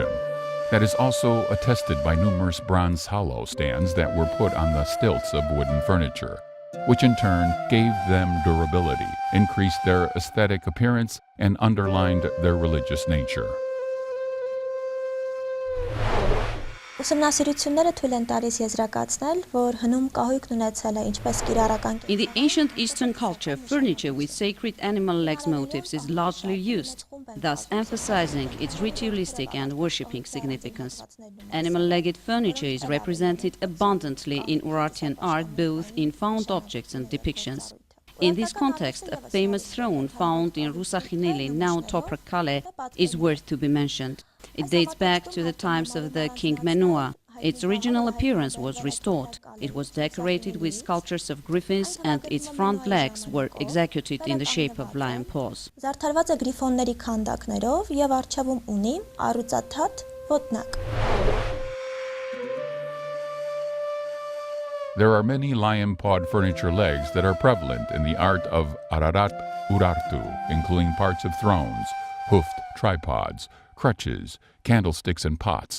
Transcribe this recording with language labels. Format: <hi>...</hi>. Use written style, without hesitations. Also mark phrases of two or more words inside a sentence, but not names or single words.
<en>That is also attested by numerous bronze hollow stands that were put on the stilts of wooden furniture, which in turn gave them durability, increased their aesthetic appearance, and underlined their religious nature.</en> <hy>Ուսումնասիրությունները թույլ են տալիս եզրակացնել, որ հնում կահույքն ունեցել է ինչպես կիրառական.</hy> <en>In the ancient Eastern culture, furniture with sacred animal legs motifs is largely used, thus emphasizing its ritualistic and worshipping significance. Animal-legged furniture is represented abundantly in Urartian art, both in found objects and depictions. In this context, a famous throne found in Rusakhineli, now Toprakale, is worth to be mentioned. It dates back to the times of the King Menua. Its original appearance was restored. It was decorated with sculptures of griffins and its front legs were executed in the shape of lion paws.</en> <hy>Զարդարված է գրիֆոնների քանդակներով եւ առջևում ունի առուծաթաթ ոտնակ.</hy> <en>There are many lion-pawed furniture legs that are prevalent in the art of Ararat Urartu, including parts of thrones, hoofed tripods, crutches, candlesticks and pots.</en>